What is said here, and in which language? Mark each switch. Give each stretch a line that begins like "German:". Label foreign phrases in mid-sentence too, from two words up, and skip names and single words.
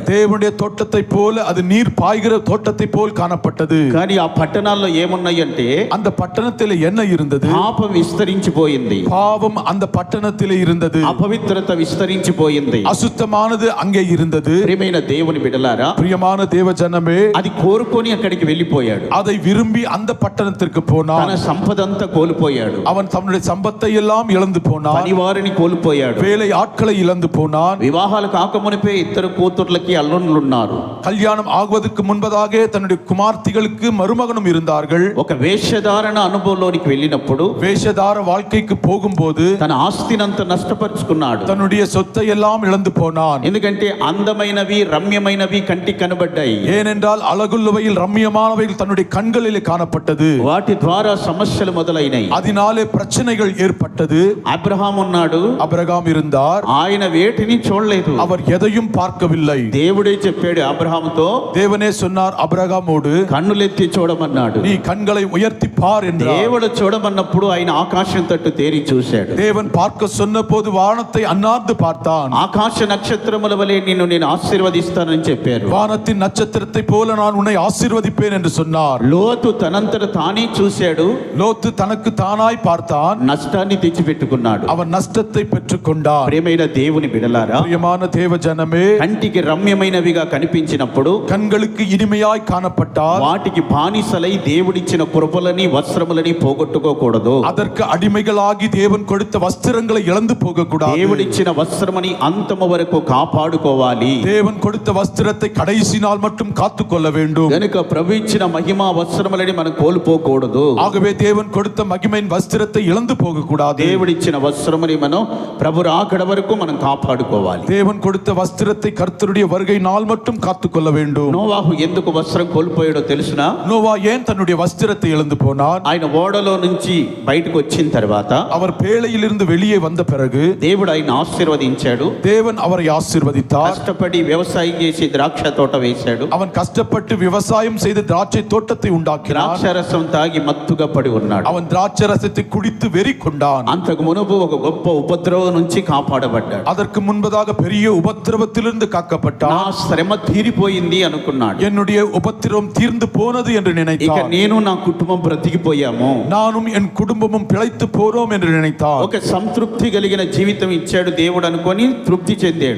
Tamil: தேவனுடைய தோட்டத்தை போல அது நீர் பாய்கிற தோட்டத்தை போல் காணப்பட்டது.
Telugu: కానీ ఆ పట్టణాల్లో ఏమున్నాయంటే
Tamil: அந்த பட்டணத்திலே என்ன இருந்தது?
Telugu: పాపం విస్తరించిపోయింది.
Tamil: பாவம் அந்த பட்டணத்திலே இருந்தது.
Telugu: అపవిత్రత విస్తరించిపోయింది.
Tamil: அசுத்தமானது அங்கே இருந்தது.
Telugu: ప్రియమైన దేవుని బిడ్డలారా,
Tamil: பிரியமான தேவ ஜனமே,
Telugu: అది కోరుకొని అక్కడికి వెళ్ళిపోయాడు.
Tamil: அதை விரும்பி அந்த பட்டணத்திற்கு
Telugu: తన
Tamil: போனான்.
Telugu: సంపదంతా కోల్పోయాడు.
Tamil: அவன் தன்னுடைய சம்பத்தை எல்லாம் இழந்து போனான்.
Telugu: పనివారిని కోల్పోయాడు.
Tamil: வேலை ఆட்களை இழந்து போனான்.
Telugu: వివాహాలు కాకమునిపే ఇద్దరు కూతుర్లకి అల్లుళ్ళు ఉన్నారు.
Tamil: கல்யாணம் ஆகுவதற்கு முன்பதாக தன்னுடைய குமார்த்திகளுக்கு மருமகனும் இருந்தார்கள்.
Telugu: ఒక వేషధారణ అనుభవంలోనికి వెళ్ళినప్పుడు
Tamil: வேஷதார வாழ்க்கைக்கு போகும்போது
Telugu: తన ఆస్తినంతా నష్టపరుచుకున్నాడు.
Tamil: தன்னுடைய சொத்தை எல்லாம் இழந்து போனான்.
Telugu: ఎందుకంటే అందమైనవి రమ్యమైనవి కంటికి కనబడ్డాయి.
Tamil: ஏனென்றால் அழகுள்ளவையில் ரம்மியமானவைகள் தன்னுடைய கண்களிலே காணப்பட்டது.
Telugu: వాటి ద్వారా సమస్యలు మొదలైనాయి.
Tamil: அதனாலே பிரச்சனைகள் ஏற்பட்டது.
Telugu: అబ్రహాం ఉన్నాడు.
Tamil: அபிரகாம் இருந்தார்.
Telugu: ఆయన వేటిని చూడలేదు.
Tamil: அவர் எதையும் பார்க்கவில்லை.
Telugu: దేవుడే చెప్పాడు అబ్రహాముతో,
Tamil: தேவனே சொன்னார் அபிரகாமோடு,
Telugu: కన్నులెత్తి చూడమన్నాడు.
Tamil: நீ கண்களை உயர்த்தி பார் என்றார்.
Telugu: దేవుడు చూడమన్నప్పుడు ఆయన ఆకాశం తట్టు తేరి చూశాడు.
Tamil: தேவன் பார்க்க சொன்னபோது வானத்தை அண்ணாந்து பார்த்தான்.
Telugu: ఆకాశ నక్షత్రముల వలె నిన్ను నేను ఆశీర్వదిస్తానని చెప్పారు.
Tamil: வானத்தின் நட்சத்திரத்தை போல நான் உன்னை ஆசீர்வதிப்பேன் என்று சொன்னார்.
Telugu: లోతు తనంతట తానే చూశాడు.
Tamil: லோத்து தனக்கு தானாய் பார்த்தான்.
Telugu: నష్టాన్ని తెచ్చిపెట్టుకున్నాడు.
Tamil: அவன் నష్టத்தை பெற்றுக்கொண்டான்.
Telugu: ప్రియమైన దేవుని బిడలారా,
Tamil: பிரியமான தேவ ஜனமே,
Telugu: కంటికి రమ్యమైనవిగా కనిపించినప్పుడు
Tamil: கண்களுக்கு இனிமையாய் காணப்பட்டால்
Telugu: వాటికి బానిసలై దేవుడిచ్చిన కృపలని వస్త్రములని పోగొట్టుకోకూడదు.
Tamil: அதற்கு அடிமைகளாகி தேவன் கொடுத்த வஸ்திரங்களை இழந்து போகக்கூடாது.
Telugu: దేవుడిచ్చిన వస్త్రమని అంతము వరకు కాపాడుకోవాలి.
Tamil: தேவன் கொடுத்த வஸ்திரத்தை கடைசி நாள் மட்டும் காத்துக்கொள்ள வேண்டும்.
Telugu: గనుక ప్రభు ఇచ్చిన మహిమా వస్త్రములని మనం కోల్పోకూడదు.
Tamil: ஆகவே தேவன் கொடுத்த மகிமையின் வஸ்திரத்தை இழந்து போக கூடாது.
Telugu: దేవుడిచ్చిన వస్త్రముని మనం ప్రభు రాకడ వరకు మనం కాపాడుకోవాలి.
Tamil: தேவன் கொடுத்த வஸ்திரத்தை கர்த்தருடைய வருகை நாள் மட்டும் காத்துக்கொள்ள வேண்டும்.
Telugu: నోవాహు ఎందుకు వస్త్రం కోల్పోయాడో తెలుసునా?
Tamil: நோவா ஏன் தன்னுடைய வஸ்திரத்தை இழந்து போனார்?
Telugu: ఆయన ఓడలో నుంచి బయటకు వచ్చిన తర్వాత
Tamil: அவர் பேழையிலிருந்து வெளியே வந்த பிறகு
Telugu: దేవుడు ఆయన ఆశీర్వదించాడు.
Tamil: தேவன் அவரை ஆசீர்வதித்தார்.
Telugu: కష్టపడి వ్యవసాయం చేసి ద్రాక్ష తోట వేశాడు.
Tamil: அவன் கஷ்டப்பட்டு விவசாயம் செய்து திராட்சை தோட்டத்தை உண்டாக்கினார்.
Telugu: ద్రాక్షరసం తాగి మత్తుగా పడి ఉన్నాడు.
Tamil: அவன் திராட்சை ரசத்தை குடித்து வெறி கொண்டான்.
Telugu: అంతకు మునుపు ఒక గొప్ప ఉపద్రవం నుంచి కాపాడబడ్డాడు.
Tamil: அதற்கு முன்பதாக பெரிய உபத்திரவத்திலிருந்து
Telugu: నా
Tamil: காக்கப்பட்டான்.
Telugu: శ్రమ తీరిపోయింది అనుకున్నాడు.
Tamil: என்னுடைய உபத்திரவம் தீர்ந்து போனது என்று
Telugu: ఇక
Tamil: நினைத்தான்.
Telugu: నేను నా కుటుంబం బ్రతికిపోయాము,
Tamil: நானும் என் குடும்பமும் பிழைத்து போறோம் என்று நினைத்தான்.
Telugu: ఒక సంతృప్తి కలిగిన జీవితం ఇచ్చాడు దేవుడు అనుకొని తృప్తి చెందాడు.